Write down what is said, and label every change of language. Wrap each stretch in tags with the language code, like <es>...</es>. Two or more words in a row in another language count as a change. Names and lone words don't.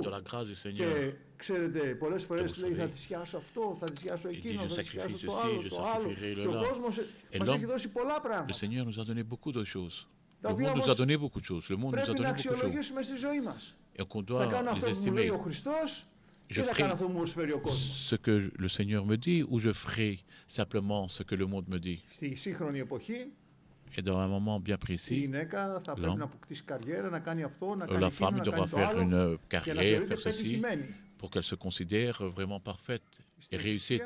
<el>Και ξέρετε, πολλές φορές λέει θα θυσιάσω αυτό, θα θυσιάσω εκείνο, θα θυσιάσω το άλλο. Και ο κόσμος μας έχει δώσει πολλά πράγματα. Τα οποία όμως πρέπει να αξιολογήσουμε στη ζωή μας. Θα κάνω αυτό που μου λέει ο Χριστός.</el> <fr>Je ferai ce que le Seigneur me dit ou je ferai simplement ce que le monde me dit. Et dans un moment bien précis, la femme devra faire une carrière, faire ceci, pour qu'elle se considère vraiment parfaite et réussite.</fr>